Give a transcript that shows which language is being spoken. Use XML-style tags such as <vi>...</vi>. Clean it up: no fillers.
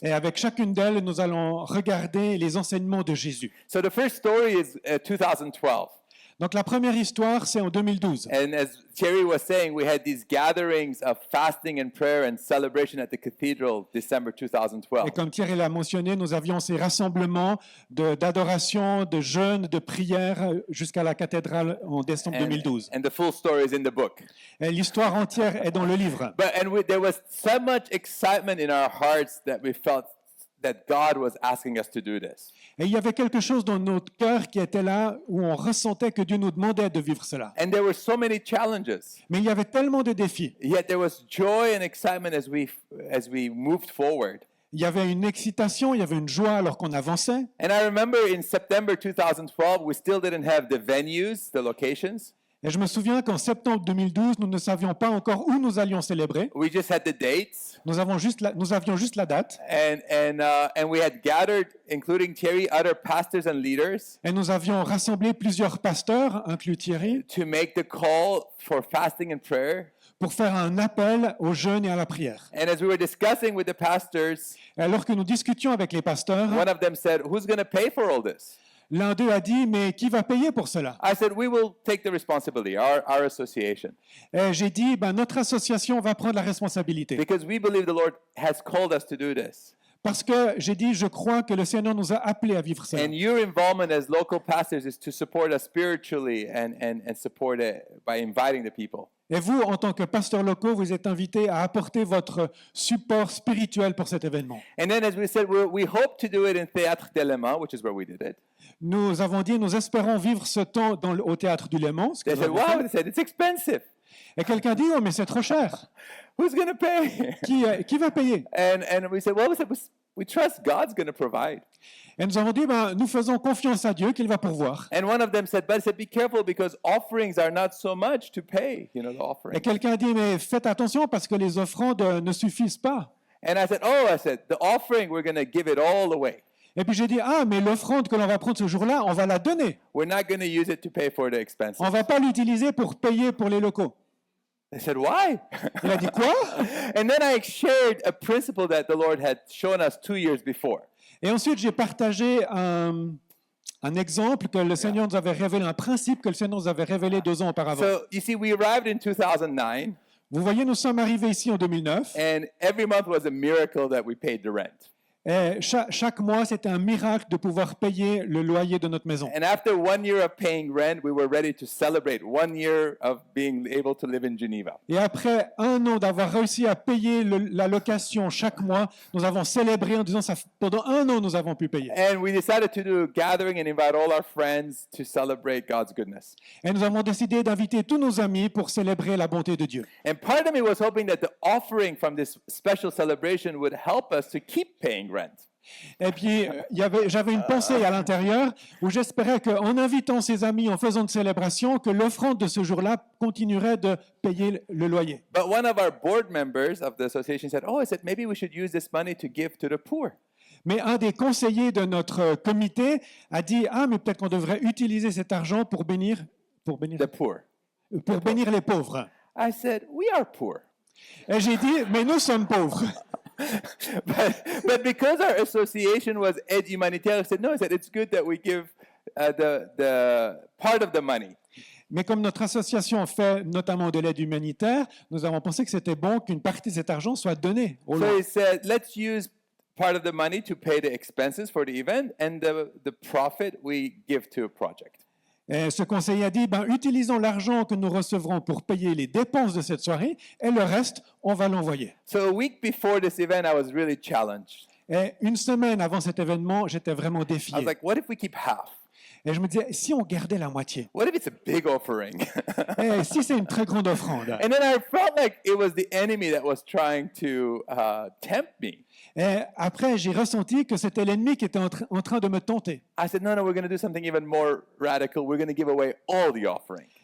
<fr>Et avec chacune d'elles, nous allons regarder les enseignements de Jésus.</fr> <en>So the first story is 2012.</en> <fr>Donc la première histoire, c'est en 2012.</fr> <en>And as Thierry was saying, we had these gatherings of fasting and prayer and celebration at the cathedral December 2012.</en> <fr>Et comme Thierry l'a mentionné, nous avions ces rassemblements d'adoration, de jeûne, de prière jusqu'à la cathédrale en décembre 2012.</fr> <en>And the full story is in the book.</en> <fr>Et l'histoire entière est dans le livre.</fr> <en>There was so much excitement in our hearts that we felt that God was asking us to do this.</en> <fr>Et il y avait quelque chose dans notre cœur qui était là où on ressentait que Dieu nous demandait de vivre cela.</fr> <en>And there were so many challenges.</en> <fr>Mais il y avait tellement de défis.</fr> <en>Yet there was joy and excitement as we moved forward.</en> <fr>Il y avait une excitation, il y avait une joie alors qu'on avançait.</fr> <en>And I remember in September 2012, we still didn't have the venues, the locations.</en> <fr>Et je me souviens qu'en septembre 2012, nous ne savions pas encore où nous allions célébrer.</fr> <en>We just had the dates.</en> <fr>Nous avions juste la date.</fr> <en>And we had gathered, including Thierry, other pastors and leaders</en> <fr>Et nous avions rassemblé plusieurs pasteurs, inclus Thierry,</fr> <en>to make the call for fasting and prayer.</en> <fr>pour faire un appel au jeûne et à la prière.</fr> <en>And as we were discussing with the pastors,</en> <fr>Et alors que nous discutions avec les pasteurs,</fr> <en>one of them said, "Who's going to pay for all this?"</en> <fr>l'un d'eux a dit, mais qui va payer pour cela?</fr> <en>I said, "We will take the responsibility, our association,</en> <fr>Et j'ai dit, notre association va prendre la responsabilité.</fr> <en>because we believe the Lord has called us to do this.</en> <fr>Parce que j'ai dit, je crois que le Seigneur nous a appelés à vivre cela.</fr> <en>And your involvement as local pastors is to support us spiritually and support it by inviting the people."</en> <fr>Et vous, en tant que pasteurs locaux, vous êtes invités à apporter votre support spirituel pour cet événement.</fr> <en>And then, as we said, we hope to do it in Théâtre de Léman, which is where we did it.</en> <fr>Nous avons dit, nous espérons vivre ce temps au théâtre du Léman. Ce que</fr> <en>They</en> <fr>nous</fr> <en>said,</en> <fr>avons fait.</fr> <en>"Wow!" They said, "It's expensive.</en> <fr>Et quelqu'un dit, oh, mais c'est trop cher.</fr> <en>Who's going to pay?"</en> <fr>Qui va payer?</fr> <en>And we said, "Well, we trust God's going to provide."</en> <fr>Et nous avons dit, nous faisons confiance à Dieu qu'il va pourvoir.</fr> <en>And one of them said, "But," "be careful because offerings are not so much to pay, the</en> <fr>Et</fr> <en>offering."</en> <fr>quelqu'un dit, mais faites attention parce que les offrandes ne suffisent pas.</fr> <en>And I said, "The offering, we're going to give it all away.</en> <fr>Et puis j'ai dit, mais l'offrande que l'on va prendre ce jour-là, on va la donner.</fr> <en>We're not going to use it to pay for the expenses."</en> <fr>On ne va pas l'utiliser pour payer pour les locaux.</fr> <en>They said, "Why?"</en> <fr>Il a dit, quoi?</fr> <en>And then I shared a principle that the Lord had shown us 2 years before.</en> <fr>Et ensuite, j'ai partagé un exemple que le Seigneur nous avait révélé, un principe que le Seigneur nous avait révélé 2 ans auparavant.</fr> <en>So, you see, we arrived in 2009,</en> <fr>Vous voyez, nous sommes arrivés ici en 2009.</fr> <en>and every month was a miracle that we paid the rent.</en> <fr>Et chaque mois, c'était un miracle de pouvoir payer le loyer de notre maison.</fr> <en>And after 1 year of paying rent, we were ready to celebrate 1 year of being able to live in Geneva.</en> <fr>Et après 1 an d'avoir réussi à payer la location chaque mois, nous avons célébré en disant ça pendant 1 an nous avons pu payer.</fr> <en>And we decided to do a gathering and invite all our friends to celebrate God's goodness.</en> <fr>Et nous avons décidé d'inviter tous nos amis pour célébrer la bonté de Dieu.</fr> <en>And part of me was hoping that the offering from this special celebration would help us to keep paying rent.</en> <fr>Et puis, j'avais une pensée à l'intérieur où j'espérais qu'en invitant ses amis, en faisant une célébration, que l'offrande de ce jour-là continuerait de payer le loyer.</fr> <en>But one of our board members of the association said, I said, maybe we should use this money to give to the poor.</en> <fr>Mais un des conseillers de notre comité a dit, mais peut-être qu'on devrait utiliser cet argent pour bénir</fr> <en>The poor.</en> <fr>bénir les pauvres.</fr> <en>I said, we are poor.</en> <fr>Et j'ai dit, mais nous sommes pauvres.</fr> <en>but because our association was aide humanitaire, I said, no, I said, it's good that we give the part of the money.</en> <fr>Mais comme notre association fait notamment de l'aide humanitaire, nous avons pensé que c'était bon qu'une partie de cet argent soit donnée aux</fr> <en>So</en> <fr>lois.</fr> <en>he said, let's use part of the money to pay the expenses for the event, and the profit we give to a project.</en> <fr>Et ce conseiller a dit, utilisons l'argent que nous recevrons pour payer les dépenses de cette soirée, et le reste, on va l'envoyer.</fr> <en>So a week before this event, I was really challenged.</en> <fr>Et une semaine avant cet événement, j'étais vraiment</fr> <en>I was</en> <fr>défié.</fr> <en>like, what if we keep half?</en> <fr>Et je me disais, si on gardait la moitié,</fr> <en>What if it's a big offering?</en> <fr>et si c'est une très grande offrande.</fr> <en>And then I felt like it was the enemy that was trying to tempt me.</en> <fr>Et après, j'ai ressenti que c'était l'ennemi qui était en train de me tenter.</fr> <en>I said, no, we're going to do something even more radical. We're going to give away all the offering.</en>